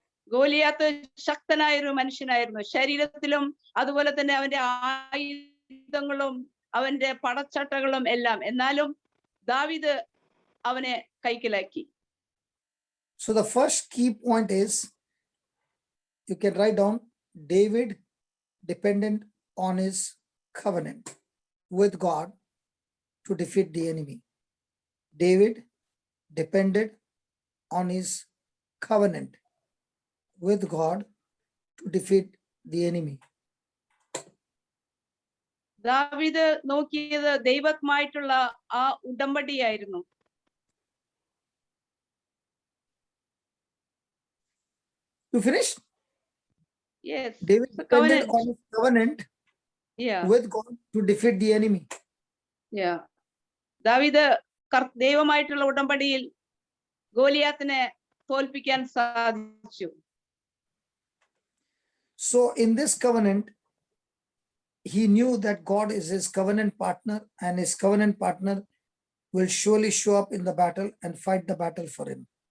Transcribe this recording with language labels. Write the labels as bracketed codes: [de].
[ml] ഗോലിയാത്ത് ശക്തനായൊരു മനുഷ്യനായിരുന്നു, ശരീരത്തിലും അതുപോലെ തന്നെ അവന്റെ ആയുധങ്ങളും അവന്റെ പടച്ചട്ടകളും എല്ലാം. എന്നാലും ദാവീദ് അവനെ കൈക്കലാക്കി. [en] So the first key point is, you can write down, David dependent on his covenant with God to defeat the enemy. David depended on his covenant with God to defeat the enemy. [ml] ദാവീദ് നോക്കിയത് ദൈവമായിട്ടുള്ള ആ ഉടമ്പടിയായിരുന്നു. [en] You finished? Yes. David depended on his covenant with God to defeat the enemy. Yeah. [ml] ദാവീദ് ദൈവമായിട്ടുള്ള ഉടമ്പടിയിൽ ഗോലിയാത്തിനെ തോൽപ്പിക്കാൻ സാധിച്ചു. [en] So in this covenant, he knew that God is his covenant partner, and his covenant partner will surely show up in the battle and fight the battle for him.